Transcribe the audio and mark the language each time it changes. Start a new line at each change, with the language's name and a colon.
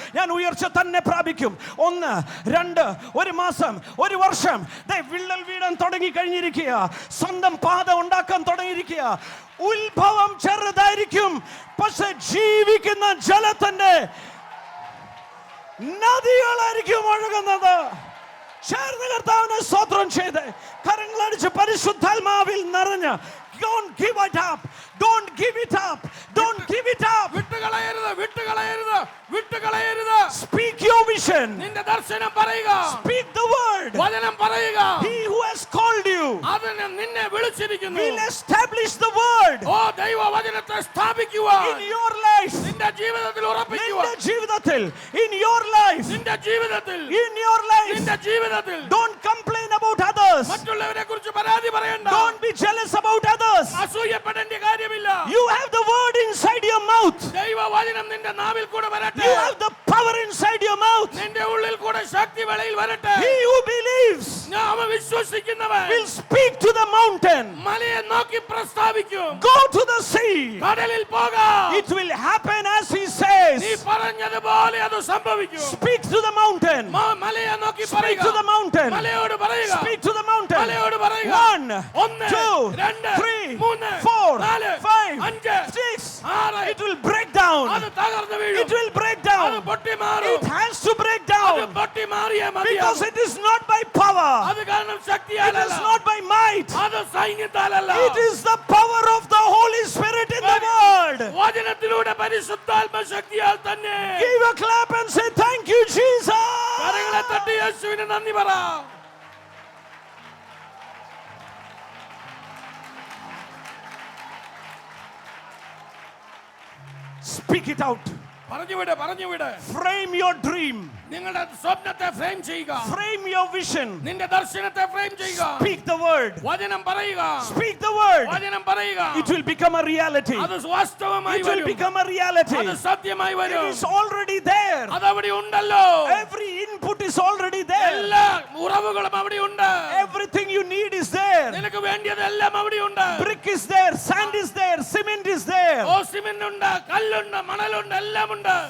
Malayalam: ഞാൻ ഉയർച്ച തന്നെ പ്രാപിക്കും. 1, 2, 1 മാസം, 1 വർഷം, വിള്ളൽ വീഴാൻ തുടങ്ങി കഴിഞ്ഞിരിക്കുക. സ്വന്തം പാത ഉണ്ടാക്കാൻ തുടങ്ങിയിരിക്കുക. ഉത്ഭവം ചെറുതായിരിക്കും, പക്ഷെ ജീവിക്കുന്ന ജലത്തിന്റെ നദികളായിരിക്കും ഒഴുകുന്നത്. ചേർന്ന് കർത്താവിനെ സ്തോത്രം ചെയ്ത് കരങ്ങളടിച്ച് പരിശുദ്ധാത്മാവിൽ നിറഞ്ഞ്
English: don't give it up, don't give it up, don't give it up.
Malayalam: വിട്ടുകളയരുത്.
English: Speak your vision,
Malayalam: നിന്റെ ദർശനം പറയുക.
English: speak the word.
Malayalam: വചനം പറയുക.
English: He who has called you
Malayalam: അവൻ നിന്നെ വിളിച്ചിരിക്കുന്നു.
English: will establish the word
Malayalam: ദൈവ വചനത്തെ സ്ഥാപിക്കുക.
English: in your life,
Malayalam: നിന്റെ ജീവിതത്തിൽ ഉറപ്പിക്കുക. നിന്റെ ജീവിതത്തിൽ,
English: in your life,
Malayalam: നിന്റെ ജീവിതത്തിൽ,
English: in your life.
Malayalam: നിന്റെ ജീവിതത്തിൽ.
English: Don't complain about others,
Malayalam: മറ്റുള്ളവരെ കുറിച്ച് പരാതി പറയണ്ട.
English: don't be jealous about others.
Malayalam: അസൂയപ്പെടേണ്ട കാര്യമില്ല.
English: You have the word inside your mouth,
Malayalam: ദൈവ വചനം നിന്റെ നാവിൽ കൂടെ വരട്ടെ.
English: you have the power inside your mouth.
Malayalam: നിന്റെ ഉള്ളിൽ കൂടെ ശക്തി വെളിയിൽ വരട്ടെ.
English: He who believes
Malayalam: നാം വിശ്വസിക്കുന്നവൻ
English: will speak to the mountain,
Malayalam: മലയെ നോക്കി പ്രസ്താവിക്കും.
English: go to the sea.
Malayalam: കടലിൽ പോകാം.
English: It will happen as he says.
Malayalam: നീ പറഞ്ഞതുപോലെ അത് സംഭവിക്കും.
English: Speak to the mountain,
Malayalam: മലയെ നോക്കി
English: speak
Malayalam: പറയുക.
English: to the mountain,
Malayalam: മലയോട് പറയുക.
English: speak to the mountain.
Malayalam: മലയോട് പറയുക.
English: 1,
Malayalam: 1,
English: 2,
Malayalam: 2,
English: 3,
Malayalam: 3,
English: 4,
Malayalam: 4,
English: 5,
Malayalam: 5,
English: 6.
Malayalam: 6.
English: It will break down.
Malayalam: അത് തകർന്നു വീഴും.
English: It will break
Malayalam: അത്
English: down.
Malayalam: പൊട്ടി മാറും.
English: It has to break
Malayalam: അത്
English: down
Malayalam: പൊട്ടി മാറിയേ
English: because
Malayalam: മതിയാകും.
English: it is not by power,
Malayalam: അത് കാരണം
English: it
Malayalam: ശക്തിയാലല്ല.
English: is not by might,
Malayalam: അത് സൈന്യത്താലല്ല.
English: it is the power of the Holy Spirit in the word.
Malayalam: വചനത്തിലൂടെ പരിശുദ്ധാത്മ ശക്തിയാൽ തന്നെ.
English: Give a clap and say thank you Jesus.
Malayalam: കരങ്ങളെ തട്ടി യേശുവിന് നന്ദി പറ.
English: Speak it out.
Malayalam: പറഞ്ഞുവിട്.
English: Frame your dream.
Malayalam: നിങ്ങളുടെ സ്വപ്നത്തെ ഫ്രെയിം ചെയ്യുക.
English: Frame your vision.
Malayalam: നിന്റെ ദർശനത്തെ ഫ്രെയിം ചെയ്യുക.
English: Speak the word.
Malayalam: വചനം പറയുക.
English: Speak the word.
Malayalam: വചനം പറയുക.
English: It will become a reality.
Malayalam: അത് വാസ്തവമായി
English: It will
Malayalam: വരും.
English: become a reality.
Malayalam: അത് സത്യമായി
English: It
Malayalam: വരും.
English: is already there.
Malayalam: അതവിടെ ഉണ്ടല്ലോ.
English: Every input is already there.
Malayalam: എല്ലാ ഉറവുകളും അവിടെ ഉണ്ട്.
English: Everything you need is there.
Malayalam: നിനക്ക് വേണ്ടിയതെല്ലാം അവിടെ ഉണ്ട്.
English: Brick is there, sand is there, cement is there.
Malayalam: Oh cement ഉണ്ട്, കല്ലുണ്ട്, മണലുണ്ട്, എല്ലാം ഉണ്ട്.